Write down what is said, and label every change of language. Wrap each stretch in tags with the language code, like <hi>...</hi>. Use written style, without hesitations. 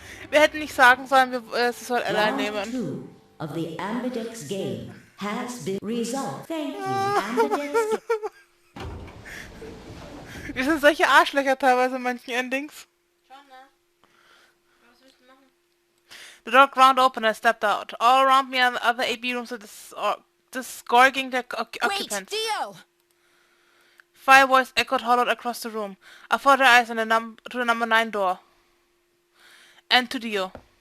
<de>Wir hätten nicht sagen sollen, sie soll Ally</de> <en>Round</en> <de>nehmen.</de> <en>2 of the Ambidex game has been resolved. Thank you, Ambidex.</en> <de>Wir sind solche Arschlöcher teilweise in manchen Endings.</de> <en>The door ground open and I stepped out. All around me and the other AB rooms are disgorging their occupants. Wait, Dio! Fire voice echoed hollowed across the room. I followed her eyes to the number 9 door. And to Dio.</en>